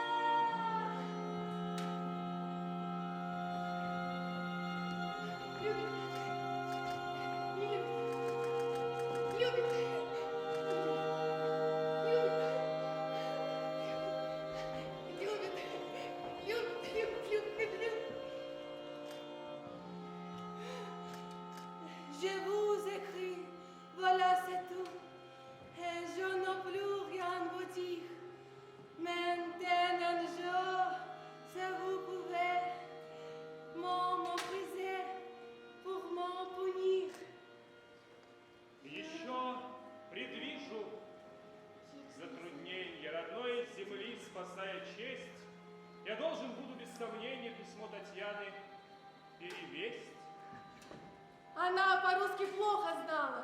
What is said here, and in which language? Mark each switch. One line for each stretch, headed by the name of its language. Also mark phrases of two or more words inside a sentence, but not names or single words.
Russian: Любит. Не любит. Любит. Любит.
French: Je vous écris, voilà c'est tout, et je n'ai plus rien à vous dire. Maintenant, si vous pouvez m'en briser pour m'en punir.
Russian: Еще предвижу затруднения родной земли, спасая честь. Я должен буду без сомнения письмо Татьяны перевесть. Она по-русски плохо знала.